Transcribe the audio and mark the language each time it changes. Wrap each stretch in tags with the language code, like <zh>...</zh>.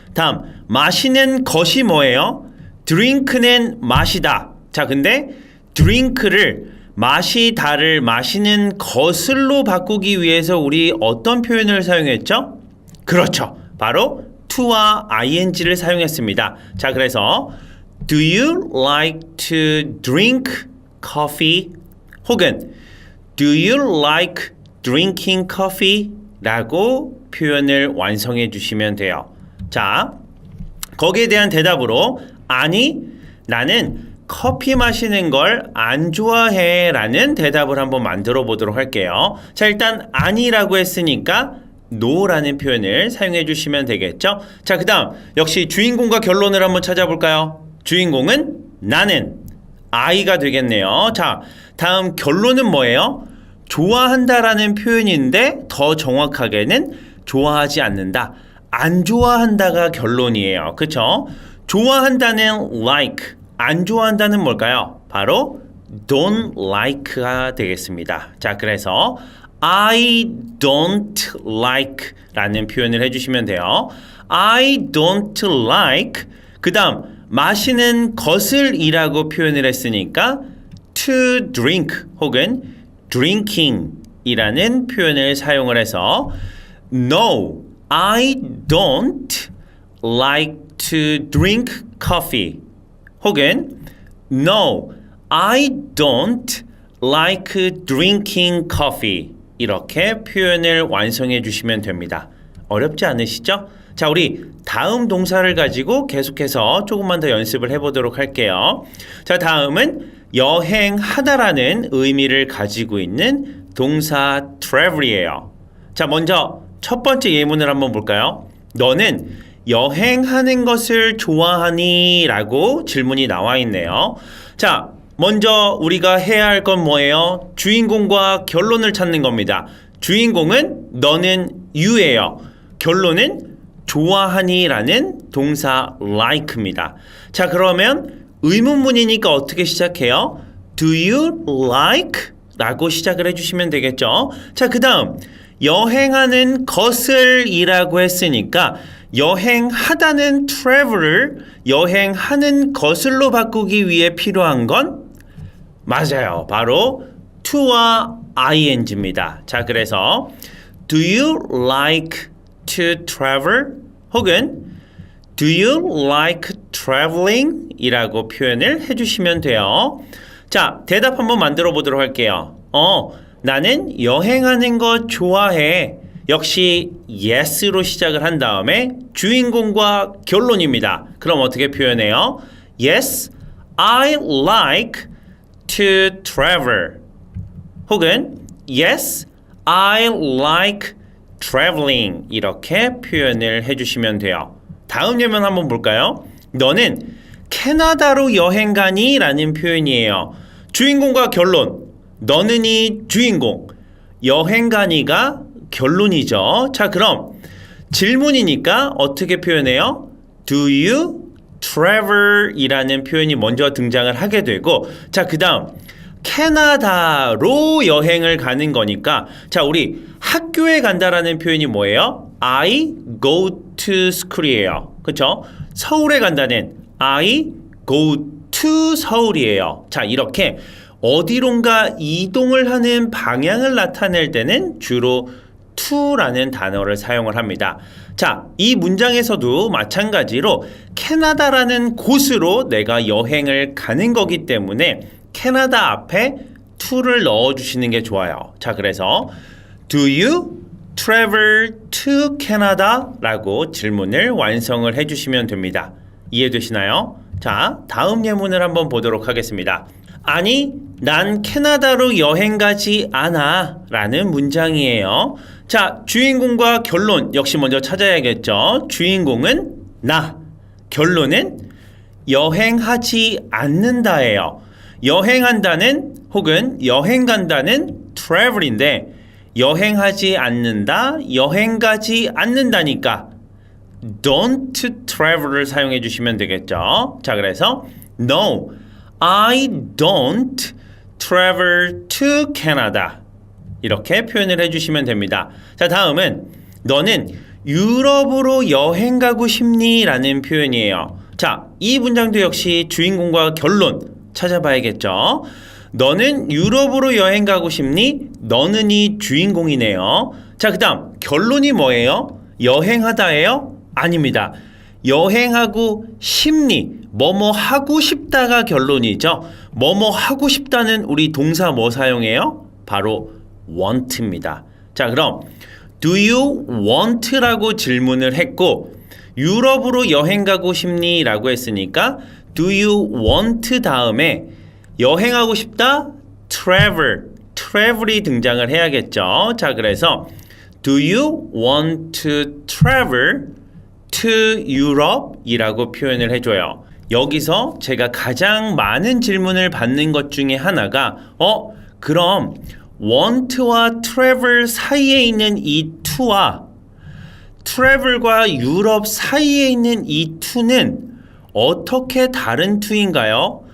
<ko>다음 마시는 것이 뭐예요? drink는 마시다. 자, 근데 drink를 마시다를 마시는 것을로 바꾸기 위해서 우리 어떤 표현을 사용했죠? 그렇죠. 바로 to와 ing를 사용했습니다. 자, 그래서</ko> <en>do you like to drink coffee? 혹은 do you like drinking coffee?</en> <ko>라고 표현을 완성해 주시면 돼요. 자, 거기에 대한 대답으로 아니, 나는 커피 마시는 걸 안 좋아해 라는 대답을 한번 만들어 보도록 할게요. 자, 일단 아니라고 했으니까 no 라는 표현을 사용해 주시면 되겠죠. 자, 그 다음 역시 주인공과 결론을 한번 찾아볼까요? 주인공은 나는 I가 되겠네요. 자, 다음 결론은 뭐예요? 좋아한다 라는 표현인데 더 정확하게는 좋아하지 않는다, 안 좋아한다가 결론이에요. 그쵸? 좋아한다는 like, 안 좋아한다는 뭘까요? 바로 don't like가 되겠습니다. 자, 그래서</ko> <en>I don't like</en> <ko>라는 표현을 해주시면 돼요.</ko> <en>I don't like</en> <ko>그 다음 마시는 것을 이라고 표현을 했으니까 to drink 혹은 drinking 이라는 표현을 사용을 해서</ko> <en>No, I don't like to drink coffee</en> <ko>혹은</ko> <en>No, I don't like drinking coffee</en> <ko>이렇게 표현을 완성해 주시면 됩니다. 어렵지 않으시죠? 자, 우리 다음 동사를 가지고 계속해서 조금만 더 연습을 해보도록 할게요. 자, 다음은 여행하다라는 의미를 가지고 있는 동사 travel이에요. 자, 먼저 첫 번째 예문을 한번 볼까요? 너는 여행하는 것을 좋아하니? 라고 질문이 나와 있네요. 자, 먼저 우리가 해야 할 건 뭐예요? 주인공과 결론을 찾는 겁니다. 주인공은 너는 you예요. 결론은 좋아하니 라는 동사 like입니다. 자, 그러면 의문문이니까 어떻게 시작해요?</ko> <en>Do you like?</en> <ko>라고 시작을 해주시면 되겠죠. 자, 그 다음 여행하는 것을 이라고 했으니까 여행하다는 travel을 여행하는 것을로 바꾸기 위해 필요한 건 맞아요. 바로 to와 ing입니다. 자, 그래서</ko> <en>do you like to travel?</en> <ko>혹은</ko> <en>Do you like traveling?</en> <ko>이라고 표현을 해주시면 돼요. 자, 대답 한번 만들어 보도록 할게요. 나는 여행하는 거 좋아해. 역시 yes로 시작을 한 다음에 주인공과 결론입니다. 그럼 어떻게 표현해요?</ko> <en>Yes, I like to travel. 혹은 Yes, I like traveling.</en> <ko>이렇게 표현을 해주시면 돼요. 다음 예문 한번 볼까요? 너는 캐나다로 여행 가니? 라는 표현이에요. 주인공과 결론. 너는이 주인공. 여행 가니가 결론이죠. 자, 그럼 질문이니까 어떻게 표현해요?</ko> <en>Do you travel?</en> <ko>이라는 표현이 먼저 등장을 하게 되고, 자, 그 다음 캐나다로 여행을 가는 거니까, 자, 우리 학교에 간다라는 표현이 뭐예요?</ko> <en>I go to school이에요.</en> <ko>그쵸? 서울에 간다는</ko> <en>I go to 서울이에요.</en> <ko>자, 이렇게 어디론가 이동을 하는 방향을 나타낼 때는 주로 to라는 단어를 사용을 합니다. 자, 이 문장에서도 마찬가지로 캐나다라는 곳으로 내가 여행을 가는 거기 때문에 캐나다 앞에 to를 넣어주시는 게 좋아요. 자, 그래서</ko> <en>Do you travel to Canada?</en> <ko>라고 질문을 완성을 해주시면 됩니다. 이해되시나요? 자, 다음 예문을 한번 보도록 하겠습니다. 아니, 난 캐나다로 여행 가지 않아 라는 문장이에요. 자, 주인공과 결론 역시 먼저 찾아야겠죠. 주인공은 나, 결론은 여행하지 않는다예요. 여행한다는 혹은 여행 간다는 travel인데 여행하지 않는다, 여행 가지 않는다니까</ko> <en>don't travel</en> <ko>을 사용해 주시면 되겠죠. 자, 그래서</ko> <en>No, I don't travel to Canada.</en> <ko>이렇게 표현을 해주시면 됩니다. 자, 다음은 너는 유럽으로 여행 가고 싶니? 라는 표현이에요. 자, 이 문장도 역시 주인공과 결론 찾아봐야겠죠. 너는 유럽으로 여행 가고 싶니? 너는이 주인공이네요. 자, 그 다음 결론이 뭐예요? 여행하다예요? 아닙니다. 여행하고 싶니? 뭐뭐 하고 싶다가 결론이죠. 뭐뭐 하고 싶다는 우리 동사 뭐 사용해요? 바로 want입니다. 자, 그럼</ko> <en>Do you want?</en> <ko>라고 질문을 했고 유럽으로 여행 가고 싶니? 라고 했으니까</ko> <en>Do you want</en> <ko>다음에 여행하고 싶다? travel이 등장을 해야겠죠. 자, 그래서</ko> <en>Do you want to travel to Europe?</en> <ko>이라고 표현을 해줘요. 여기서 제가 가장 많은 질문을 받는 것 중에 하나가 그럼 want와 travel 사이에 있는 이 to와 travel과 유럽 사이에 있는 이 to는 어떻게 다른 to인가요?</ko>